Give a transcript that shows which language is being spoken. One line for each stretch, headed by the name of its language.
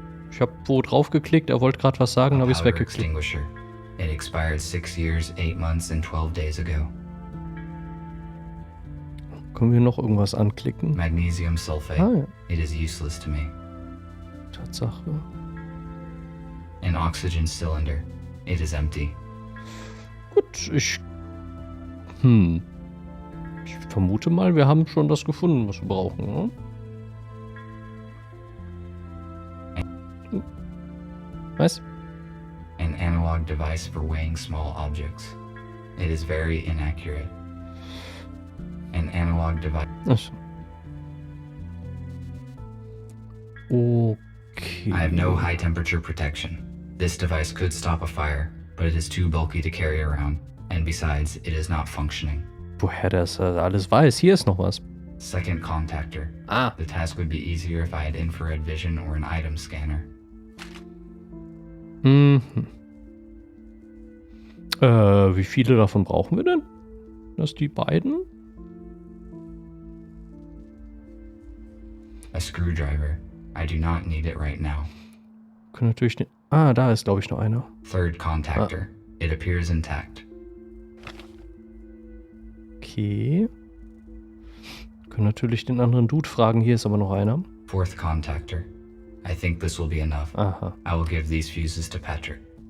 German: Ich habe wo drauf geklickt, er wollte gerade was sagen, dann habe ich es weggeklickt.
English: Extinguisher. It expired 6 years, 8 months and 12 days ago.
German: Können wir noch irgendwas anklicken?
English: Magnesium sulfate.
German: Ah, ja.
English: It is useless to me.
German: Tatsache.
English: An oxygen cylinder. It is empty.
German: Gut, ich vermute mal, wir haben schon das gefunden, was wir brauchen, ne? Was?
English: An analog device for weighing small objects. It is very inaccurate. An analog device.
German: Achso. Okay.
English: I have no high temperature protection. This device could stop a fire, but it is too bulky to carry around. And besides, it is not functioning.
German: Woher das alles weiß? Hier ist noch was.
English: Second contactor. Ah. The task would be easier if I had infrared vision or an item scanner.
German: Wie viele davon brauchen wir denn? Das die beiden?
English: A screwdriver. I do not need it right now.
German: Können natürlich den. Ah, da ist, glaube ich, noch einer.
English: Third contactor. It appears intact. Okay.
German: Können natürlich den anderen Dude fragen. Hier ist aber noch einer.
English: Fourth contactor. I think this will be enough. Aha. I will give these fuses to Patrick.